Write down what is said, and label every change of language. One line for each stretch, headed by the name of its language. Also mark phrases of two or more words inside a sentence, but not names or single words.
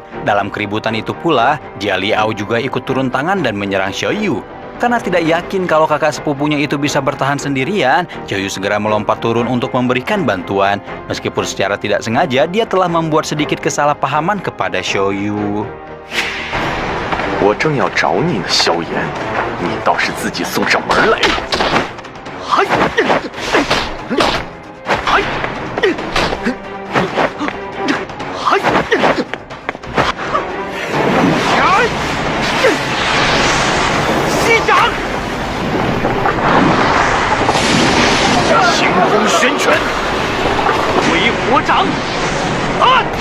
Indonesian: Dalam keributan itu pula, Jia Liao juga ikut turun tangan dan menyerang Xiaoyu. Karena tidak yakin kalau kakak sepupunya itu bisa bertahan sendirian, Xiaoyu segera melompat turun untuk memberikan bantuan. Meskipun secara tidak sengaja, dia telah membuat sedikit kesalahpahaman kepada Xiaoyu.
Chinese: 我正要找你呢，萧炎，你倒是自己送上门来。嗨，嗨，嗨，西掌，行风玄拳，鬼火掌，啊！